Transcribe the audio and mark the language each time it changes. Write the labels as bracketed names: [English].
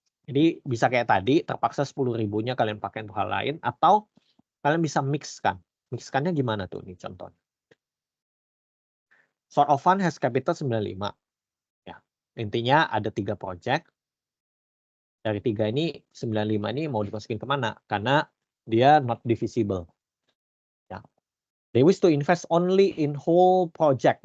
[Indonesian] Jadi bisa kayak tadi, terpaksa 10.000-nya kalian pakai untuk hal lain, atau kalian bisa mixkan. Mixkannya gimana tuh nih contohnya? [English] Sort of fund has capital 95. [Indonesian] Ya. Intinya ada 3 project. Dari 3 ini 95 ini mau dimasukin kemana? Karena dia [English] not divisible. [Indonesian] Ya. [English] They wish to invest only in whole project.